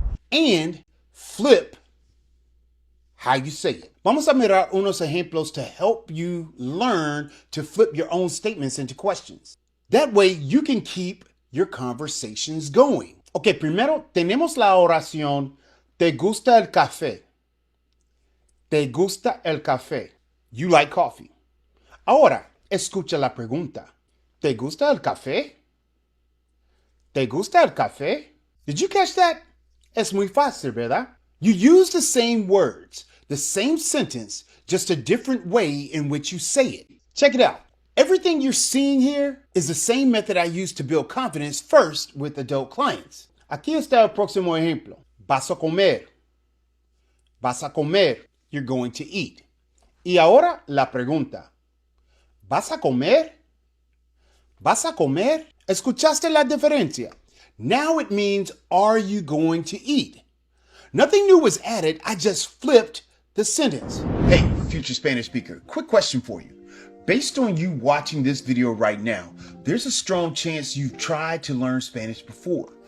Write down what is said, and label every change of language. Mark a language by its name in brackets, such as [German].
[English] and flip how you say it. [Spanish] Vamos a mirar unos ejemplos [English] to help you learn to flip your own statements into questions. That way you can keep your conversations going. [Spanish] Ok, primero tenemos la oración, ¿te gusta el café? ¿Te gusta el café? [English] You like coffee. [Spanish] Ahora, escucha la pregunta. ¿Te gusta el café? ¿Te gusta el café? [English] Did you catch that? [Spanish] Es muy fácil, ¿verdad? [English] You use the same words, the same sentence, just a different way in which you say it. Check it out. Everything you're seeing here is the same method I use to build confidence first with adult clients. [Spanish] Aquí está el próximo ejemplo. Vas a comer. Vas a comer. [English] You're going to eat. [Spanish] Y ahora la pregunta. ¿Vas a comer? ¿Vas a comer? ¿Escuchaste la diferencia? [English] Now it means, are you going to eat? Nothing new was added. I just flipped the sentence. Hey, future Spanish speaker, quick question for you. Based on you watching this video right now, there's a strong chance you've tried to learn Spanish before.